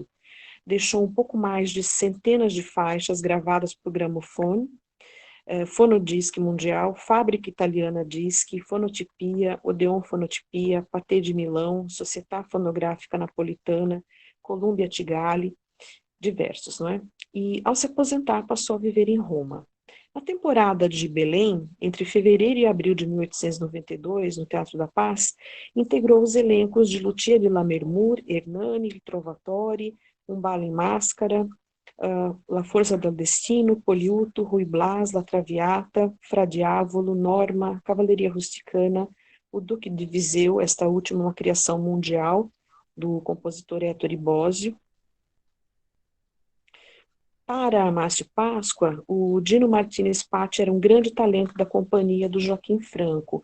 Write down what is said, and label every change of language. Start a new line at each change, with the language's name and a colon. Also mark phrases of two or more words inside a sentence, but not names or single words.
Portuguese: Deixou um pouco mais de centenas de faixas gravadas por gramofone, Fonodisc Mundial, Fábrica Italiana Disc, Fonotipia, Odeon Fonotipia, Pathé de Milão, Società Fonográfica Napolitana, Columbia Tigali, diversos, não é? E ao se aposentar passou a viver em Roma. Na temporada de Belém, entre fevereiro e abril de 1892, no Teatro da Paz, integrou os elencos de Lucia de Lammermoor, Hernani, Il Trovatore, Um Bala em Máscara, La Forza del Destino, Poliuto, Rui Blas, La Traviata, Fra Diavolo, Norma, Cavalaria Rusticana, O Duque de Viseu, esta última uma criação mundial do compositor Ettore Bosio. Para Márcio Páscoa, o Dino Martínez Patti era um grande talento da companhia do Joaquim Franco.